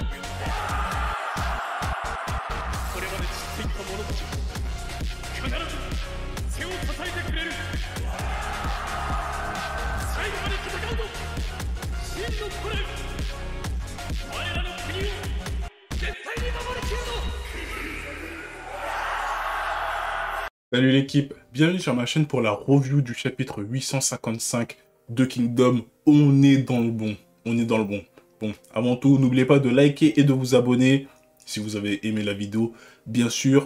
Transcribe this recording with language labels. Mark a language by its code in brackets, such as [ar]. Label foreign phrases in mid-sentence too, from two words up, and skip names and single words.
[ja] これまで散っていった者たち必ず背を支えてくれる。最後まで戦うぞ真の古来。我らの国を絶対に守りきるぞ。 [fr] Salut l'équipe, bienvenue sur ma chaîne pour la review du chapitre 855 de Kingdom. On est dans le bon, on est dans le bon. Bon, avant tout, n'oubliez pas de liker et de vous abonner si vous avez aimé la vidéo, bien sûr.